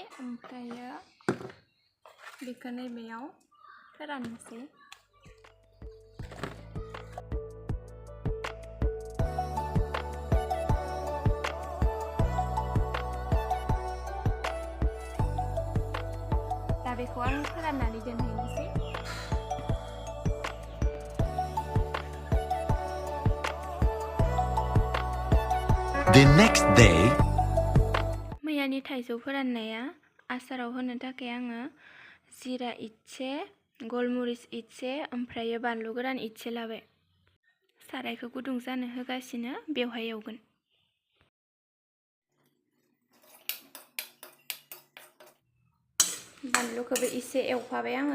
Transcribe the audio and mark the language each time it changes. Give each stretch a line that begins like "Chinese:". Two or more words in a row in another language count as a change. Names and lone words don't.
Bodo: ओमफ्रायो बेखौ नैबेयाव फोराननोसै। दा बेखौ आं फोराननानै दोनहैनोसै।
English: The next day.
Bodo: मैयानि थाइजौ फोराननाया आसाराव होनो थाखाय आङो जिरा इसे, गलमरिच इसे, ओमफ्राय बानलु गोरान इसे लाबाय। सारायखौ गुदुं जानो होगासिनो, बेवहाय एवगोन। बानलुखौबो इसे एवफाबाय आङो।